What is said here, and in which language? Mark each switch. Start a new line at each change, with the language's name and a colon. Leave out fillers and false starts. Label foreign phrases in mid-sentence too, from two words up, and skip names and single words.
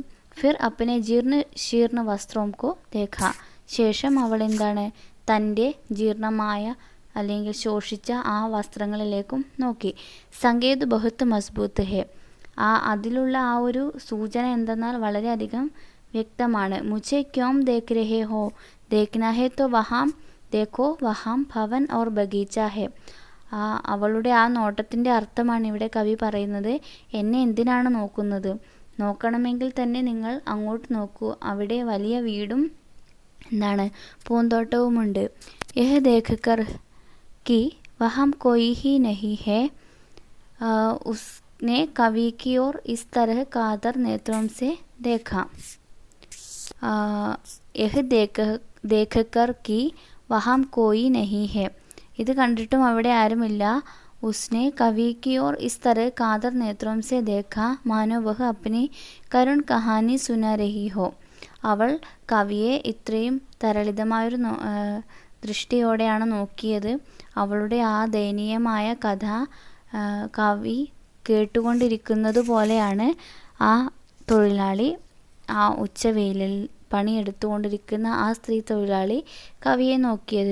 Hindi: फिर अपने जीर्ण शीर्ण वस्त्रों को देखा.
Malayalam: ശേഷം അവൾ എന്താണ്? തൻ്റെ ജീർണമായ അല്ലെങ്കിൽ ശോഷിച്ച ആ വസ്ത്രങ്ങളിലേക്കും നോക്കി.
Hindi: संकेत बहुत मज़बूत है.
Malayalam: അതിലുള്ള ആ ഒരു സൂചന എന്തെന്നാൽ വളരെയധികം വ്യക്തമാണ്.
Hindi: മുझे क्यों देख रहे हो? देखना है तो वहाँ देखो, वहाँ ഭവൻ और बगीचा है.
Malayalam: അവളുടെ ആ നോട്ടത്തിൻ്റെ അർത്ഥമാണ് ഇവിടെ കവി പറയുന്നത്. എന്നെ എന്തിനാണ് നോക്കുന്നത്? നോക്കണമെങ്കിൽ തന്നെ നിങ്ങൾ അങ്ങോട്ട് നോക്കൂ, അവിടെ വലിയ വീടും എന്താണ് പൂന്തോട്ടവുമുണ്ട്.
Hindi: यह देख कर कि वहाँ कोई ही नहीं है, उसने कवि की ओर इस तरह कातर नेत्रों से देखा. यह देख कर कि वहाँ कोई नहीं है.
Malayalam: ഇത് കണ്ടിട്ടും അവിടെ ആരുമില്ല.
Hindi: उसने कवि की ओर इस तरह कातर नेत्रों से देखा मानो वह अपनी करुण कहानी सुना रही हो.
Malayalam: അവൾ കവിയെ ഇത്രയും തരളിതമായൊരു ദൃഷ്ടിയോടെയാണ് നോക്കിയത്. അവളുടെ ആ ദയനീയമായ കഥ കവി കേട്ടുകൊണ്ടിരിക്കുന്നത് പോലെയാണ് ആ തൊഴിലാളി, ആ ഉച്ചവെയിലിൽ പണിയെടുത്തുകൊണ്ടിരിക്കുന്ന ആ സ്ത്രീ തൊഴിലാളി കവിയെ നോക്കിയത്.